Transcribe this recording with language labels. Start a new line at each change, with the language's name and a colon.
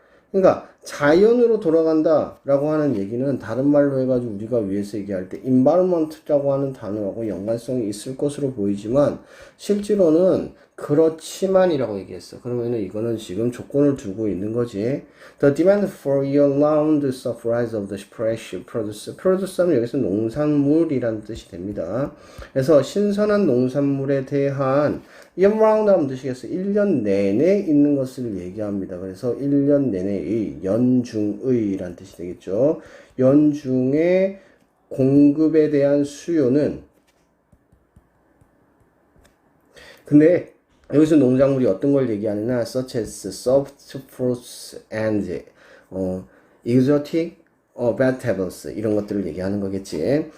Korean: 그러니까 자연으로 돌아간다 라고 하는 얘기는 다른 말로 해가지고 우리가 위에서 얘기할 때 environment라고 하는 단어하고 연관성이 있을 것으로 보이지만 실제로는 그렇지만이라고 얘기했어. 그러면은 이거는 지금 조건을 두고 있는 거지.
English: The demand for year-round supplies of the fresh produce.
Korean: produce는 여기서 농산물이라는 뜻이 됩니다. 그래서 신선한 농산물에 대한 year-round 하면 뜻이겠어. 1년 내내 있는 것을 얘기합니다. 그래서 1년 내내의, 연중의 라는 뜻이 되겠죠. 연중의 공급에 대한 수요는, 근데 여기서 농작물이 어떤 걸 얘기하느냐,
English: such as soft fruits and exotic vegetables,
Korean: 이런 것들을 얘기하는 거겠지.